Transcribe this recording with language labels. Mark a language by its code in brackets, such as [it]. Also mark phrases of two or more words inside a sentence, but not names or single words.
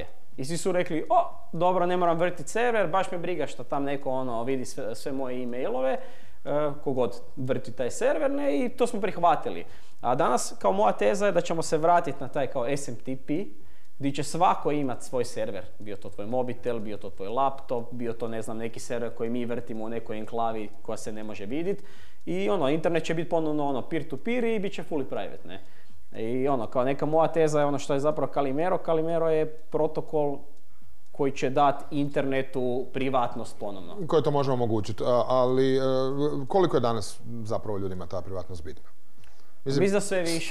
[hr] I svi su rekli, dobro, ne moram vrtiti server, baš me briga što tam neko vidi sve moje e-mailove, kogod vrti taj server, ne, i to smo prihvatili. A danas, kao moja teza je da ćemo se vratiti na taj kao SMTP, gdje će svako imati svoj server. Bio to tvoj mobitel, bio to tvoj laptop, bio to, ne znam, neki server koji mi vrtimo u nekoj enklavi koja se ne može vidjeti. I internet će biti ponovno peer-to-peer i bit će [en] fully private, [hr] ne. I kao neka moja teza je što je zapravo Calimero. Calimero je protokol koji će dati internetu privatnost ponovno. Koje to možemo omogućiti, ali koliko je danas zapravo ljudima ta privatnost bitna? Mislim da sve više.